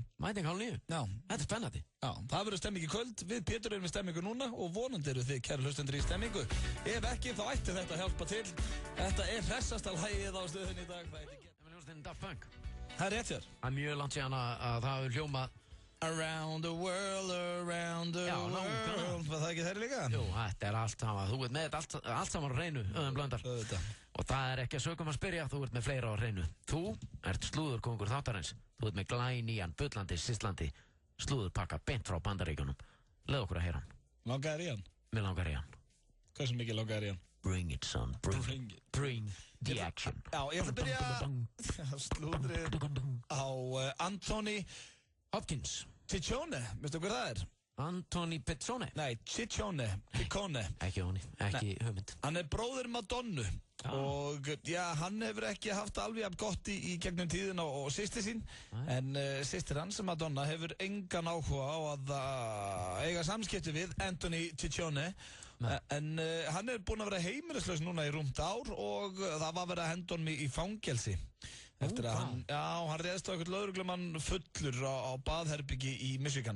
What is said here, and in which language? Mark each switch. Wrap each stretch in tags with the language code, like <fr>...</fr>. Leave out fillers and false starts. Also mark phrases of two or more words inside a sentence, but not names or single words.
<is>Mæting 8:30? Já. Þetta er spennandi. Já, það verður stemming í kvöld, við Pétur erum við stemmingu núna og vonandi eru þið, kæru hlustendur, í stemmingu. Ef ekki, þá ætti þetta að hjálpa til. Þetta er hressasta lagið á stöðunni í dag. Það er rétt hér. Það er mjög langt síðan að það hefur hljómað</is> <en>Around the world, world.</en> <is>Var það ekki þeirri líka? Jú, þetta er allt saman. Þú ert með allt saman á hreinu, Blöndal. Og það er ekki að sögum að spyrja, þú ert með fleira á hreinu. Þú ert slúðurkongur þáttarins. Þú ert með glænýjan, bullandi, sislandi slúðurpakka beint frá Bandaríkjunum. Leð okkur að heyra hann. Langaðir í hann? Mér langar í hann. Hversu mikið langaðir í hann?</is> <en>Bring it, son. Bring the action.</en> <is>Já, ég ætla að byrja slúðrið á Anthony Hopkins. Ciccione, veistu hver það er? Anthony Pizzone? Nei, Ciccone. Ekki honi, ekki hugmynd. Hann bróðir Madonnu og hann hefur ekki haft alveg jafn gott í gegnum tíðina og systir sín en systir hans, Madonna, hefur engan áhuga á að eiga samskipti við Anthony Ciccone en hann búinn að vera heimilislaus núna í rúmt ár og það var verið að henda honum í fangelsi eftir að hann réðst á eitthvað lögreglumann fullur á baðherbyggi í Michigan.</is>